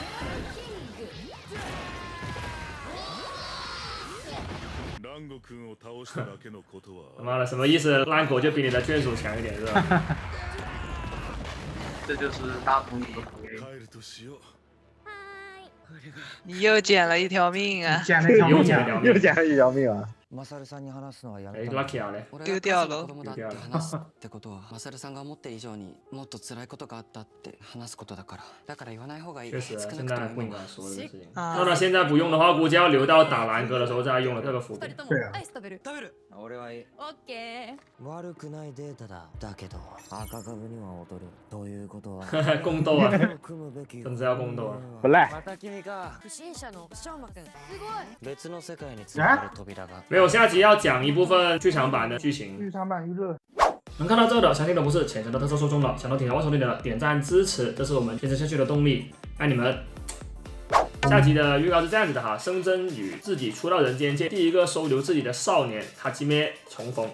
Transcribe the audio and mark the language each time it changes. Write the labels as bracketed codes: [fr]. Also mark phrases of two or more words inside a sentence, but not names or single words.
[zh] 他妈的，什么意思？烂狗就比你的眷属强一点是吧？这就是大同的朋友。你又捡了一条命啊！又捡了一条命啊！ [ja] マサルさんに話すのはや哎めた。ラッキーね。 [zh] 丢掉了。 [ja] 子供だって話すってことは、マサルさんが思ってる以上にもっと辛いことがあったって話すことだから。だから言わない方がいい。 [zh] 确实， [ja] 少 [zh] 现 [ja] なくとも今 [zh] 在不应该说这个事情。啊那他现在不用的话，估计要留到打蓝哥的时候再用了这个伏笔。对啊。 [ja] アイス食べる。食べる。俺はいい。オッケー。悪くないデータだ。だけど赤株には劣る。ということは。 [zh] 宫斗啊， [ja] 組むべき。 [zh] 真的要宫斗啊。不赖。 [ja] また君か。不審者の翔馬くん。すごい。別の世界につながる扉が。 [zh] 没有，下集要讲一部分剧场版的剧情。剧场版娱乐。能看到这的，相信都不是浅层的特色受众了。想到挺台湾手里的点赞支持，这是我们坚持下去的动力，爱你们。下集的预告是这样子的哈，生真与自己初到人间界第一个收留自己的少年哈基妹重逢。